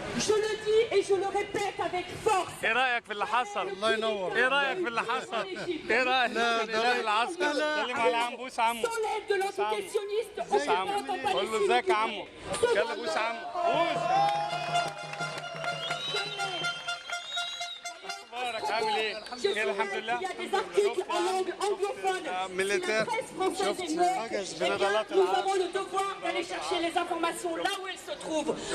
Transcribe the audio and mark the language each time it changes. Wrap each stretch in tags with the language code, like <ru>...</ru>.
<fr>Je le dis et je le répète avec force.</fr> <ar>ايه رايك في اللي حصل؟ الله ينور. ايه رايك في اللي حصل؟ ايه رايك في النظام العسكري؟ سلم على عم بوس عمو.</ar> <fr>Sans l'aide de l'antiquestionniste occupante en Palestine.</fr> <ar>قول له ازيك يا عمو؟ يلا بوس عمو. بوس. عامل ايه؟ الحمد لله.</ar> <fr>Il y a des articles en langue anglophone. Si la presse française est morte, eh bien, nous avons le devoir d'aller chercher les informations là où elles se trouvent.</fr>